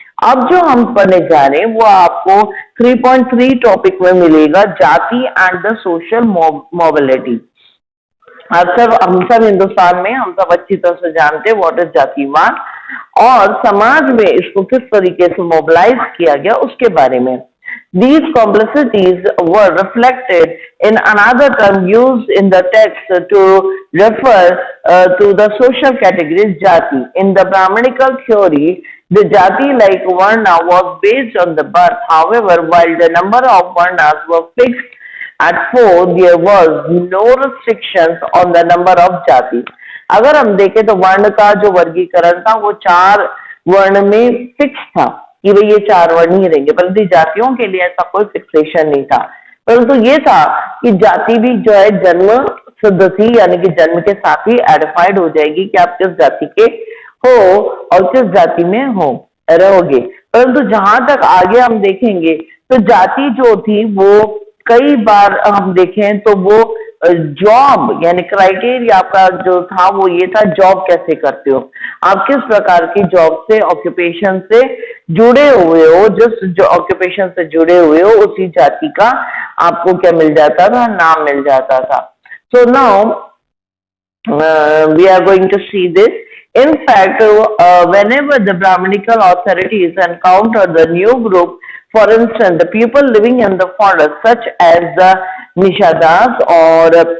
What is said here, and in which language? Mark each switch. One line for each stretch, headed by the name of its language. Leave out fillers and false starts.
Hindi: अब जो हम पढ़ने जा रहे हैं वो आपको 3.3 टॉपिक में मिलेगा जाति
English: And the social mobility.
Hindi: हम सब हिंदुस्तान में हम सब अच्छी तरह से जानते हैं व्हाट इज जातिवाद। और समाज में इसको किस तरीके से मोबिलाइज किया गया उसके बारे में।
English: These complexities were reflected in another term used in the text to refer to the social categories jati. In the Brahmanical theory, the jati like varna was based on the birth. However, while the number of varnas were fixed at 4, there was no restrictions on the number of jati.
Hindi: अगर हम देखें तो वर्ण का जो वर्गीकरण था वो 4 वर्ण में फिक्स था कि भाई ये 4 वर्ण ही रहेंगे, परंतु जातियों के लिए ऐसा कोई फिक्सेशन नहीं था। परंतु ये था कि जाति भी जो है जन्म सिद्ध थी, यानी कि जन्म के साथ ही आइडेंटिफाइड हो जाएगी कि आप किस जाति के हो और किस जाति में हो रहोगे। परंतु जहां तक आगे हम देखेंगे तो जाति जो थी वो कई बार हम देखें तो वो जॉब यानी क्राइटेरिया आपका जो था वो ये था, जॉब कैसे करते हो, आप किस प्रकार की जॉब से ऑक्यूपेशन से जुड़े हुए हो, जिस जो ऑक्यूपेशन से जुड़े हुए हो उसी जाति का आपको क्या मिल जाता था, नाम मिल जाता था।
English: So now we are going to see this. In fact, whenever the Brahminical authorities encountered the new group, for instance, the people living in the forest, such as the Nishadas, or